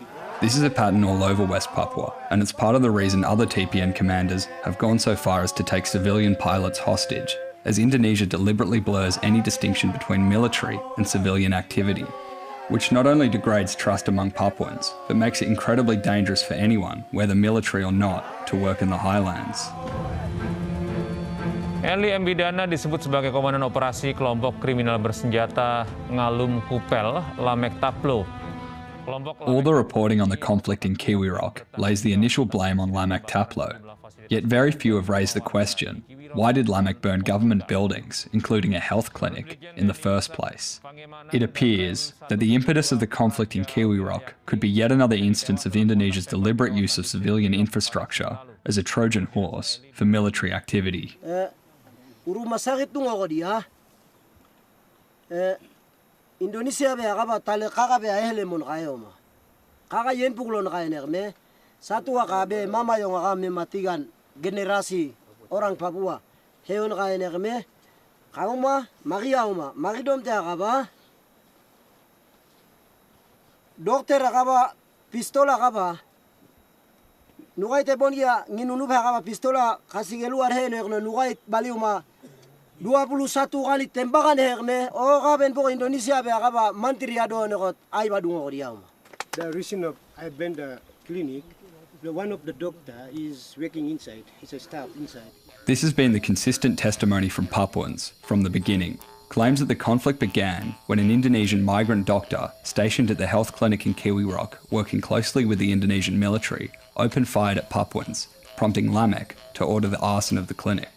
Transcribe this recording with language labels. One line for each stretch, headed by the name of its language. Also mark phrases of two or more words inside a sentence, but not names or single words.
English: This is a pattern all over West Papua, and it's part of the reason other TPN commanders have gone so far as to take civilian pilots hostage, as Indonesia deliberately blurs any distinction between military and civilian activity, which not only degrades trust among Papuans, but makes it incredibly dangerous for anyone, whether military or not, to work in the highlands.
Indonesian: Eli Mbidana disebut sebagai komandan operasi kelompok kriminal bersenjata Ngalum Kupel, Lamek Taplo.
English: All the reporting on the conflict in Kiwi Rock lays the initial blame on Lamek Taplo, yet very few have raised the question, why did Lamek burn government buildings, including a health clinic, in the first place? It appears that the impetus of the conflict in Kiwi Rock could be yet another instance of Indonesia's deliberate use of civilian infrastructure as a Trojan horse for military activity.
Western Dani: Indonesia be agaba tale kaga be ahele mon kayo ma kaga yen puglon kayo nerme satu akabe mama yung akame matigan
Indonesian: generasi orang Papua
Western Dani: heon kayo nerme kago ma magidom te akaba dokter akaba pistola akaba nugay te bongia nginunub akaba pistola kasigelu arhe nerno nugay baliuma 21 kali tembakan herne o gaben po Indonesia be agaba mantri ado nekot ay badungo diam.
English: The reason of I been the clinic, one of the doctor is working inside. He's a staff inside. This has been the consistent testimony from Papuans from the beginning. Claims that the conflict began when an Indonesian migrant doctor stationed at the health clinic in Kiwi Rock, working closely with the Indonesian military, opened fire at Papuans, prompting Lamek to order the arson of the clinic.